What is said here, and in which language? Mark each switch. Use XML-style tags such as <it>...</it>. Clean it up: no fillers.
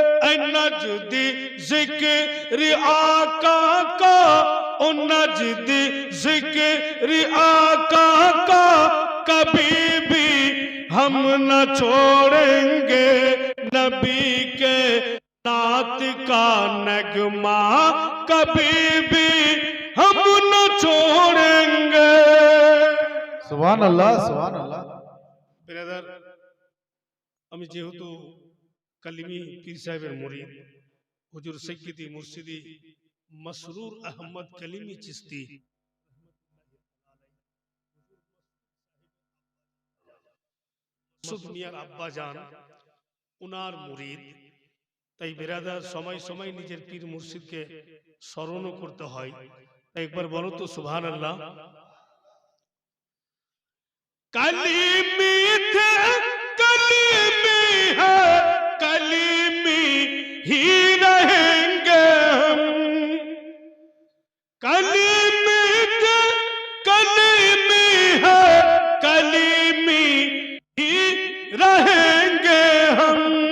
<hi>ऐ नजदी जिक्र आका का, ओ नजदी जिक्र आका का, कभी भी हम न छोड़ेंगे। नबी के नात का नगमा कभी भी हम न छोड़ेंगे।</hi> <ar>সুবহানাল্লাহ সুবহানাল্লাহ।</ar> <bn>ব্রাদার, আমি যেহেতু কালিমি পীর সাহেবের মুরিদ, হুজুর সৈয়দি মুর্শিদি মসরুর আহমদ কালিমি চিস্তি মিয়ার আব্বা জান উনার মুরিদ, তাই বেরাদার সময় সময় নিজের পীর মুর্শিদকে স্মরণও করতে হয়। তাই একবার বলো তো সুবহানাল্লাহ।</bn> <hi>कलीमी थे कलीमी है, कलीमी ही रहेंगे हम। कलीमी थे कलीमी है, कलीमी ही रहेंगे हम।</hi>